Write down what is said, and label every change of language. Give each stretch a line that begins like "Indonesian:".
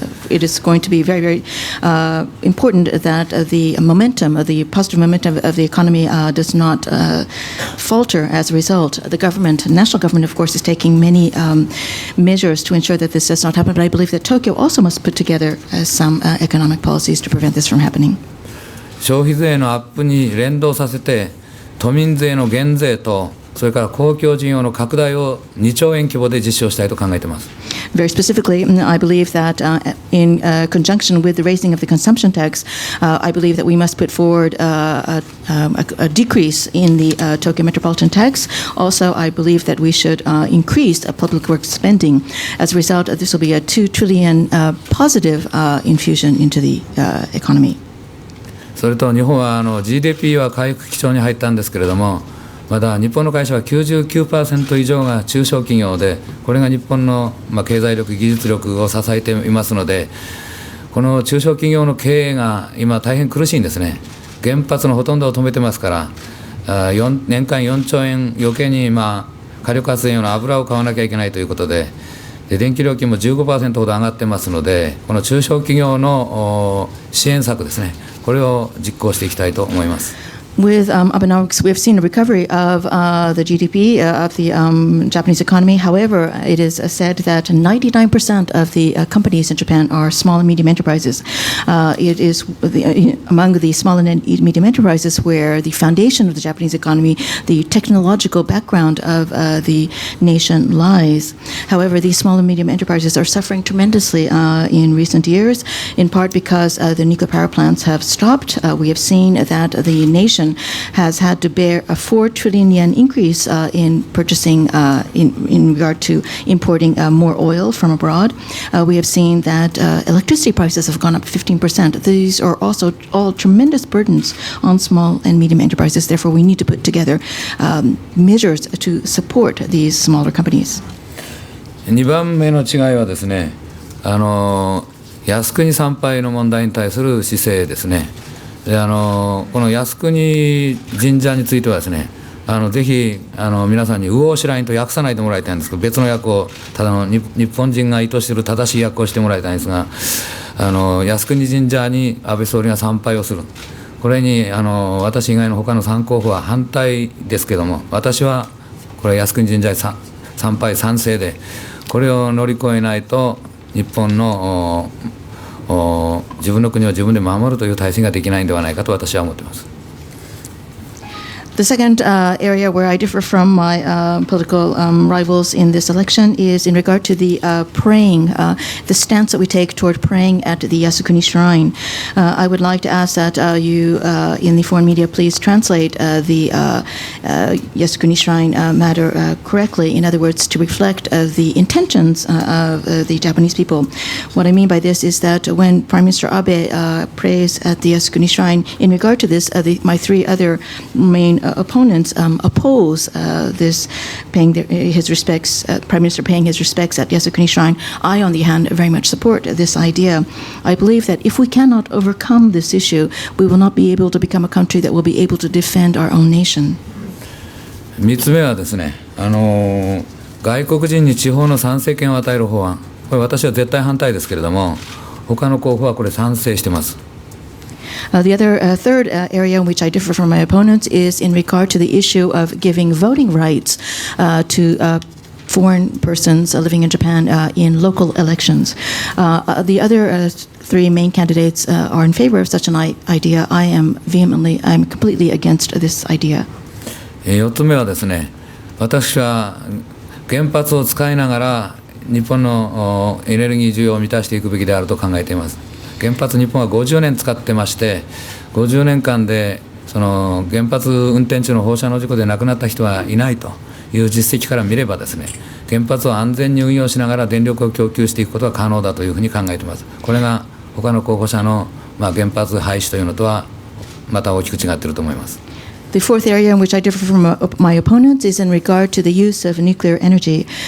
English: It is going to be very, very important that the positive momentum of the economy does not falter as a result. The national government, of course, is taking many measures to ensure that this does not happen, but I believe that Tokyo also must put together some economic policies to prevent this from happening.
Japanese: 消費税のアップに連動させて、都民税の減税とそれから公共事業の拡大を2兆円規模で実施をしたいと考えています。
English: Very specifically, I believe that in conjunction with the raising of the consumption tax, I believe that we must put forward a decrease in the Tokyo Metropolitan Tax. Also, I believe that we should increase public works spending. As a result, this will be a 2 trillion positive infusion into the economy.
Japanese: それと日本はGDP は回復基調に入ったんですけれども、まだ日本の会社は 99% 以上が中小企業で、これが日本の経済力、技術力を支えていますので、この中小企業の経営が今大変苦しいんですね。原発のほとんどを止めてますから、年間4兆円余計に火力発電用の油を買わなきゃいけないということで、電気料金も 15% ほど上がってますので、この中小企業の支援策ですね、これを実行していきたいと思います。
English: With Abenomics, we have seen a recovery of the GDP of the Japanese economy. However, it is said that 99% of the companies in Japan are small and medium enterprises. It is among the small and medium enterprises where the foundation of the Japanese economy, the technological background of the nation lies. However, these small and medium enterprises are suffering tremendously in recent years, in part because the nuclear power plants have stopped. We have seen that the nation has had to bear a 4 trillion yen increase in purchasing in regard to importing more oil from abroad. We have seen that electricity prices have gone up 15%. These are also all tremendous burdens on small and medium enterprises. Therefore, we need to put together measures to support these smaller companies.
Japanese: 2番目の違いはですね、靖国参拝の問題に対する姿勢ですね。でこの靖国神社についてはですね、ぜひ皆さんに右往左往と訳さないでもらいたいんですけど、別の訳をただの日本人が意図している正しい訳をしてもらいたいんですが、靖国神社に安倍総理が参拝をする、これに私以外の他の3候補は反対ですけども、私はこれ靖国神社に参拝賛成で、これを乗り越えないと日本の自分の国を自分で守るという体制ができないんではないかと私は思っています。
English: The second area where I differ from my political rivals in this election is in regard to the praying, the stance that we take toward praying at the Yasukuni Shrine. I would like to ask that you, in the foreign media, please translate the Yasukuni Shrine matter correctly. In other words, to reflect the intentions of the Japanese people. What I mean by this is that when Prime Minister Abe prays at the Yasukuni Shrine, in regard to this, my three other main opponents oppose this paying his respects, Prime Minister paying his respects at Yasukuni Shrine. I, on the other hand, very much support this idea. I believe that if we cannot overcome this issue, we will not be able to become a country that will be able to defend our own nation.
Japanese: 3つ目はですね、外国人に地方の参政権を与える法案、これ私は絶対反対ですけれども、他の候補はこれ賛成しています。
English: The other third area in which I differ from my opponents is in regard to the issue of giving voting rights to foreign persons living in Japan in local elections. The other three main candidates are in favor of such an idea. I'm completely against this idea.
Japanese: 4つ目はですね、私は原発を使いながら日本のエネルギー需要を満たしていくべきであると考えています。原発日本は50年使ってまして、50年間でその原発運転中の放射能事故で亡くなった人はいないという実績から見ればですね、原発を安全に運用しながら電力を供給していくことが可能だというふうに考えています。これが他の候補者の原発廃止というのとはまた大きく違っていると思います。
English: The fourth area in which I differ from my opponents is in regard to the use of nuclear energy.